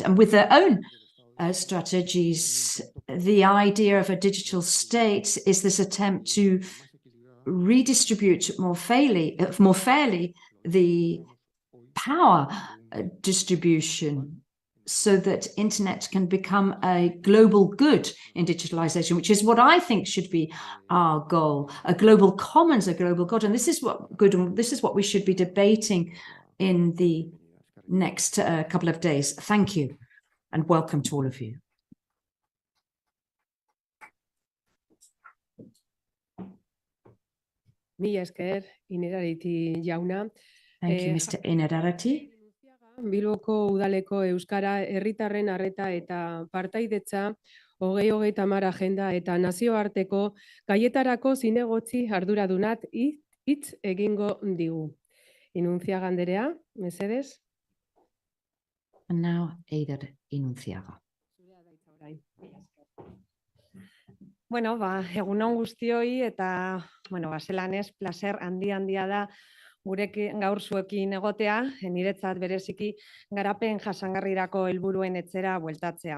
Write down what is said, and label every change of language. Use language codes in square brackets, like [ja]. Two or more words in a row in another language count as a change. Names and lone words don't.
[en] And with their own strategies, the idea of a digital state is this attempt to redistribute more fairly the power distribution so that internet can become a global good in digitalization, which is what I think should be our goal. A global commons, a global good. And this is what we should be debating in the next couple of days. Thank you and welcome to all of you. [eu] Mila esker, Inerarity jauna. [en] Thank you, Mr. Inerarity. [eu] Bilboko udaleko euskara herritarren arreta eta partaidetza 2030 agenda eta nazioarteko gaietarako zinegotzi arduradunat hitz egingo digu. Inuntziaga anderea, mesedez. [en] And now Eider Inuntziaga. [eu] Bueno, egun on guztioi eta zelanez placer handia da gurekin gaur zuekin egotea, niretzat bereziki garapen jasangarrirako helburuen etzera bueltatzea.